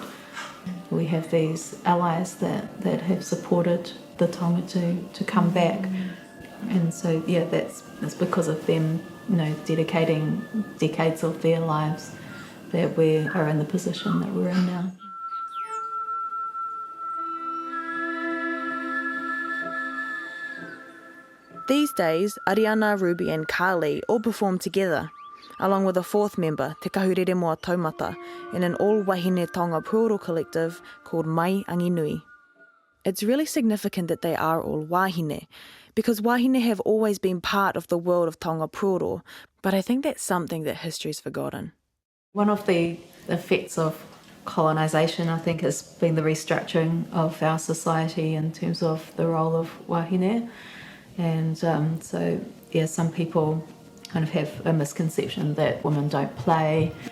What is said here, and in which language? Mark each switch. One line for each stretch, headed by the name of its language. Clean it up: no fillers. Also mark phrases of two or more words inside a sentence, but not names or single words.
English: We have these allies that have supported the taonga to come back, and so that's because of them, dedicating decades of their lives that we are in the position that we're in now. These days, Ariana, Ruby and Carly all perform together, along with a fourth member, Te Kahurere Moa Taumata, in an all-
Māori: wāhine taonga Puoro
English: collective called Maianginui. It's really significant that they are all wāhine, because wāhine have always been part of the world of
Māori: taonga Puoro,
English: but I think that's something that history's forgotten. One of the effects of colonisation, I think, has been the restructuring of our society in terms of the role of wāhine, and some people kind of have a misconception that women don't play.